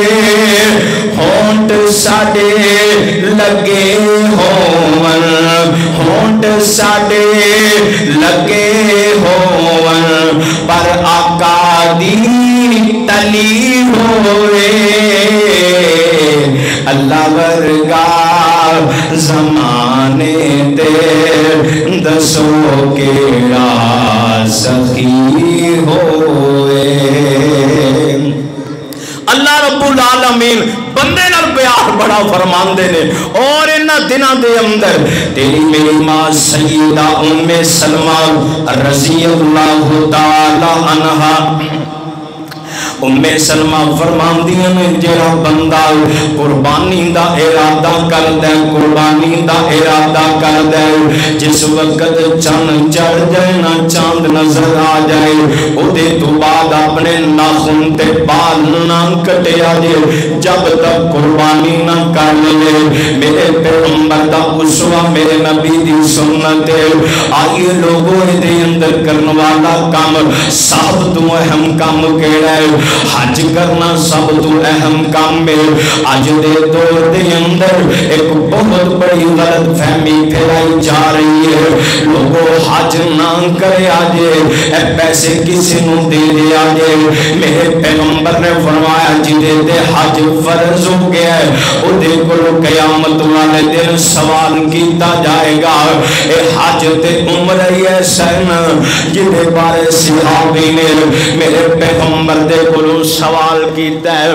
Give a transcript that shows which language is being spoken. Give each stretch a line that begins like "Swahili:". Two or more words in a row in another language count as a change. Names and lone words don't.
Punjabi: ਹੋਂਠ ਸਾਡੇ ਲੱਗੇ ਹੋਵਣ, ਹੋਂਠ ਸਾਡੇ ਲੱਗੇ ਹੋਵਣ, ਪਰ ਆਕਾ ਦੀ ਤਲੀ ਹੋਵੇ। ਅੱਲਾਹ ਵਰਗਾ ਜ਼ਮਾਨੇ ਤੇ ਦੱਸੋ ਕਿਹੜਾ ਸਖ਼ੀ ਹੋਵੇ। ਅੱਲਾਹ
Arabic: رب العالمين
Punjabi: ਬੰਦੇ ਨਾਲ ਪਿਆਰ ਬੜਾ ਫ਼ਰਮਾਂਦੇ ਨੇ। ਔਰ ਇਨ੍ਹਾਂ ਦਿਨਾਂ ਦੇ ਅੰਦਰ ਤੇਰੀ ਮੇਰੀ ਮਾਂ ਸੱਯਦਾ ਉੱਮੇ ਸਲਮਾ
Arabic: رضي الله تعالى عنها,
Punjabi: ਉੱਮੇ ਸਲਮਾ ਫ਼ਰਮਾਂਦੀਆਂ ਨੇ ਜਿਹੜਾ ਬੰਦਾ ਕੁਰਬਾਨੀ ਦਾ ਇਰਾਦਾ ਕਰਦਾ, ਕੁਰਬਾਨੀ ਦਾ ਇਰਾਦਾ ਕਰਦਾ, ਜਿਸ ਵਕਤ ਚੰਦ ਚੜ੍ਹ ਜਾਏ ਨਾ ਚਾਂਦ ਨਜ਼ਰ ਆ ਜਾਏ, ਓਦੇ ਤੋਂ ਬਾਅਦ ਅਪਣੇ ਨਾਖ਼ੁਨ ਤੇ ਬਾਲ ਨਾ ਕੱਟਿਆ ਜੇ, ਜਬ ਤਕ ਕੁਰਬਾਨੀ ਨਾ ਕਰ ਲੇ। ਮੇਰੇ ਪੈਗ਼ੰਬਰ ਦਾ ਉਸਵਾ ਮੇਰੇ ਨਬੀ ਦੀ ਸੁੰਨਤ ਆਇਏ ਲੋਗੋਂ ਦੇ ਅੰਦਰ ਕਰਨੇ ਵਾਲਾ ਕਾਮ ਸਬ ਤੋਂ ਅਹਿਮ ਕਾਮ ਕਿਹੜਾ ਹੈ? ਹੱਜ ਕਰਨਾ ਸਬ ਤੋਂ ਅਹਿਮ ਕਾਮ ਹੈ। ਅੱਜ ਦੇ ਦੌਰ ਕੇ ਅੰਦਰ ਇੱਕ ਬਹੁਤ ਬੜੀ ਗ਼ਲਤ ਫ਼ਹਿਮੀ ਫੈਲਾਈ ਜਾ ਰਹੀ ਹੈ। ਲੋਗੋਂ ਹੱਜ ਨਾ ਕਰੇ ਆਜੇ, ਪੈਸੇ ਕਿਸੀ ਕੋ ਦੇ ਦੇ ਆਜੇ। ਮੇਰੇ ਪੈਗ਼ੰਬਰ ਨੇ ਫ਼ਰਮਾਇਆ ਜਿਦੇ ਤੇ ਹੱਜ ਫ਼ਰਜ਼ ਹੋ ਗਿਆ ਹੈ ਉਹਦੇ ਕੋਲੋਂ ਕਯਾਮਤ ਵਾਲੇ ਦਿਨ ਸਵਾਲ ਕੀਤਾ ਜਾਏਗਾ। ਏ ਹੱਜ ਤੇ ਉਮਰ ਹੀ ਐਸਾ ਹੈ ਜਿਹਦੇ ਬਾਰੇ ਸਹਾਬੀ ਨੇ ਮੇਰੇ ਪੈਗ਼ੰਬਰ ਦੇ ਕੋਲੋਂ ਸਵਾਲ ਕੀਤਾ ਹੈ।